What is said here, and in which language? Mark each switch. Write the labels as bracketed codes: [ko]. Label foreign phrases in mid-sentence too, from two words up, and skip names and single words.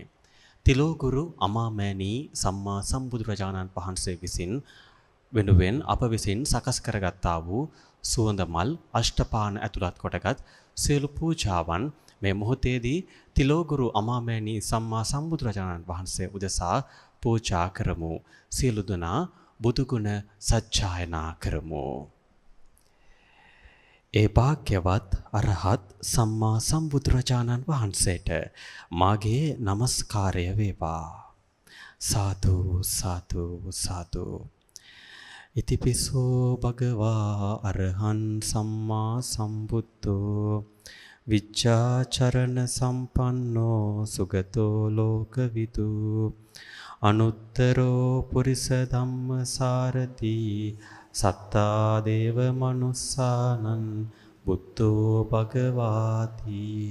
[si] තිලෝගුරු අමාමෑණී සම්මා සම්බුදුරජාණන් වහන්සේ විසින් වෙනුවෙන් අප විසින් සකස් කරගත්තා වූ සුවඳ මල් අෂ්ටපාන ඇතුළත් කොටගත් සියලු පූජාවන් මේ මොහොතේදී තිලෝගුරු අමාමෑණී සම්මා සම්බුදුරජාණන් වහන්සේ උදෙසා පූජා කරමු. සියලු දෙනා බුදුගුණ සජ්ජායනා කරමු. ඒ භාග්‍යවත් අරහත් සම්මා සම්බුදුරජාණන් වහන්සේට මාගේ নমස්කාරය වේවා. සාදු සාදු සාදු. [pi] ඉතිපිසෝ භගවා අරහං සම්මා සම්බුද්ධෝ විච්ඡාචරණ සම්පන්නෝ සුගතෝ ලෝකවිදු අනුත්තරෝ පුරිස ධම්මසාරති සත්තා දේව මනුස්සානං බුද්ධෝ භගවාති.